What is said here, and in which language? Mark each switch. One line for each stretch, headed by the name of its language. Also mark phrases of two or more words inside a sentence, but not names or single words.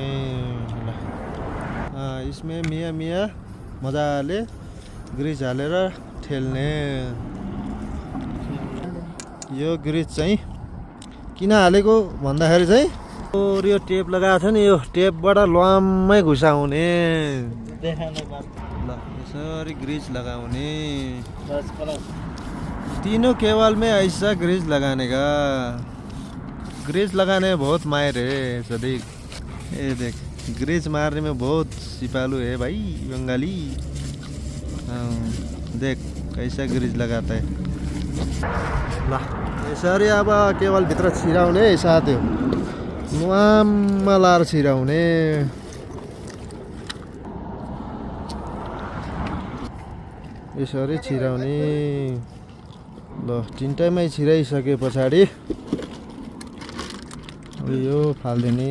Nepali: ल यसमा मिया मजाले ग्रिज हालेर ठेल्ने। यो ग्रिज चाहिँ किन हालेको भन्दाखेरि चाहिँ यो टेप लगाएको छ नि, यो टेपबाट लम्मै घुसाउने। ल यसरी ग्रिज लगाउने।
Hindi: तीनों केबल में ऐसा ग्रिज लगाने का। ग्रिज लगाने में बहुत माहिर है सदीक। ये देख ग्रिज मारने में बहुत सिपालू है भाई बंगाली। देख कैसा ग्रिज लगाता है।
Nepali: ल यसरी अब केबल भित्र छिराउने साथीहरु, मुआममा लाएर छिराउने। यसरी छिराउने। ल तिनटैमै छिराइसके पछाडि यो फाल्दिने।